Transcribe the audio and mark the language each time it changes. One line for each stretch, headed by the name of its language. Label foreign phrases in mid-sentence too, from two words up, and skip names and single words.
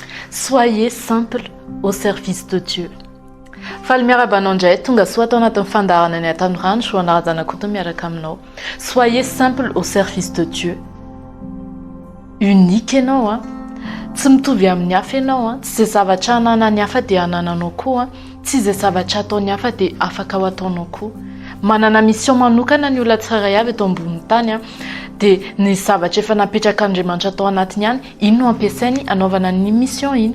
French: Soyez simple au service de Dieu.
Malagasy: Faly miaraba anao indray tonga soa atao anatin'ny fandaharana ny Tanora soa narazana koa miaraka aminao.
French: Soyez simple au service de Dieu.
Malagasy: Unique ianao tsy mitovy amin'ny hafa ianao tsy izay zavatra ananany hafa dia anananao koa tsy izay zavatra ataony hafa dia afaka ho ataonao koa. Manana mission manokana ny olona tsirairay avy eto ambonin'ny tany dia ny zavatra efa napetrakan'Andriamanitra atao anatiny ihany iny no ampiasainy anaovana ny mission iny.